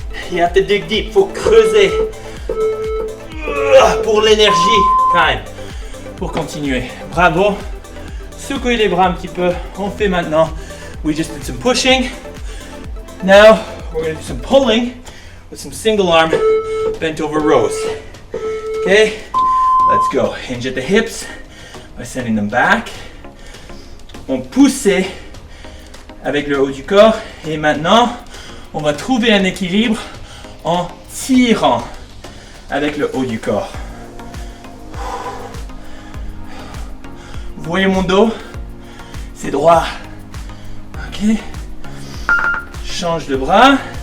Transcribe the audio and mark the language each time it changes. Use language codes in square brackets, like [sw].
[en] You have to dig deep, [fr] faut creuser pour l'énergie. Time. Pour continuer. Bravo. Secouez les bras un petit peu. On fait maintenant. [en] We just did some pushing. Now we're going to do some pulling with some single arm bent over rows. Okay, let's go. Hinge at the hips by sending them back. [fr] On pousse avec le haut du corps. Et maintenant, on va trouver un équilibre en tirant avec le haut du corps. Vous voyez mon dos? C'est droit. Ok. Change de bras.